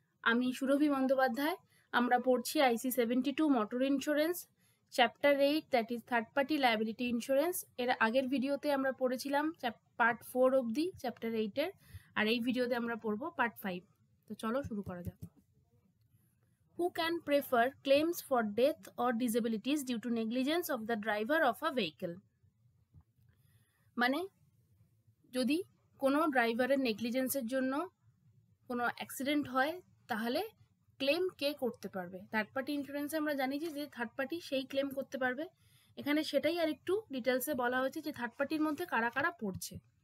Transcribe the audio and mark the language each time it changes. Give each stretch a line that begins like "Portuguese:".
Bangla: আমি সুরভি বন্দ্যোপাধ্যায়। আমরা পড়ছি IC 72 motor insurance chapter 8, that is third party liability insurance. এর আগের ভিডিওতে আমরা পড়েছিলাম পার্ট 4 অবধি চ্যাপ্টার 8-এর, আর এই ভিডিওতে আমরা পড়বো পার্ট 5। তো চলো শুরু করা যাক।
English: Who can prefer claims for death or disabilities due to negligence of the driver of a vehicle?
Bangla: মানে যদি কোনো ড্রাইভারের নেগলিজেন্সের জন্য কোনো অ্যাক্সিডেন্ট হয় তাহলে ক্লেম কে করতে পারবে? থার্ড পার্টি ইন্স্যুরেন্সে আমরা জানি যে থার্ড পার্টি সেই ক্লেম করতে পারবে। এখানে সেটাই আর একটু ডিটেলসে বলা হয়েছে যে থার্ড পার্টির মধ্যে কারা কারা পড়ছে।